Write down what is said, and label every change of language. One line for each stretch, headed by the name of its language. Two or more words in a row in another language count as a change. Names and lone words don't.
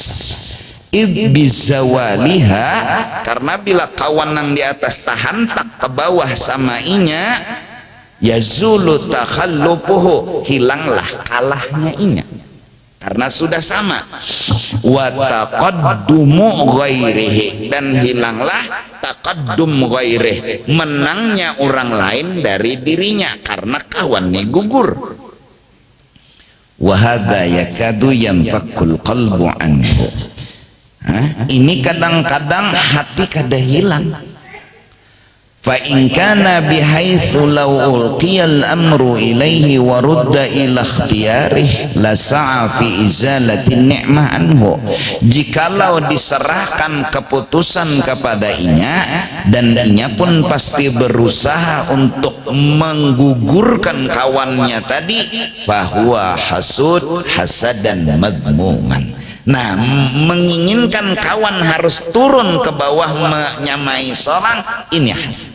Arabic: إذ بزوالها,
Banjar: karena bila kawan yang di atas tahan tak ke bawah sama inya,
Arabic: يزول تخلفه,
Banjar: hilanglah kalahnya inya karena sudah sama,
Arabic: وتقدم غيره,
Banjar: dan hilanglah
Arabic: تقدم غيره,
Banjar: menangnya orang lain dari dirinya karena kawannya gugur.
Arabic: وهذا يكاد ينفك القلب عنه.
Banjar: Ini kadang-kadang hati kada hilang.
Arabic: فإن كان بحيث لو ألقي الأمر إليه ورد إلى اختياره لسعى في إزالة النعمة عنه.
Banjar: Jikalau diserahkan keputusan kepada inya, dan inya pun pasti berusaha untuk menggugurkan kawannya tadi,
Arabic: فهو حسود حسدا مذموما.
Banjar: Nah, menginginkan kawan harus turun ke bawah menyamai seorang, ini hasad.